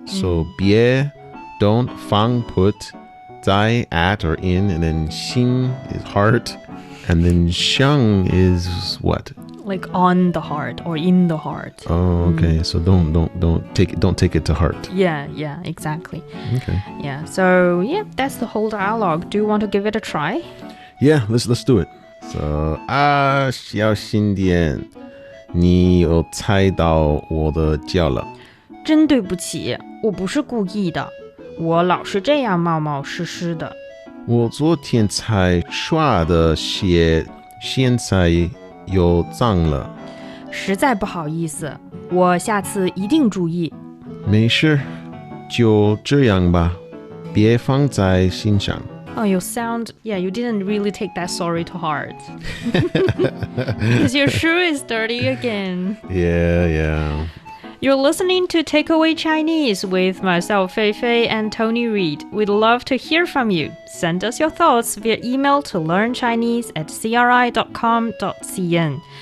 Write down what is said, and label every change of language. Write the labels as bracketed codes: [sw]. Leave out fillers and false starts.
[en] So 别 don't, 放 put, 在 at or in, and then 心 is heart, and then 上 is what? Like on the heart or in the heart. Oh, okay. So don't take it to heart. Yeah, exactly. Okay. Yeah. So yeah, that's the whole dialogue. Do you want to give it a try? Yeah, let's do it. So [zh] 小心点，你有踩到我的脚了。真对不起，我不是故意的，我老是这样冒冒失失的。我昨天才刷的鞋，现在又脏了。实在不好意思，我下次一定注意。没事，就这样吧，别放在心上。 [en] Oh, you didn't really take that sorry to heart. Because your shoe is dirty again. Yeah. You're listening to Takeaway Chinese with myself, Fei Fei and Tony Reed. We'd love to hear from you. Send us your thoughts via email to learnchinese@cri.com.cn.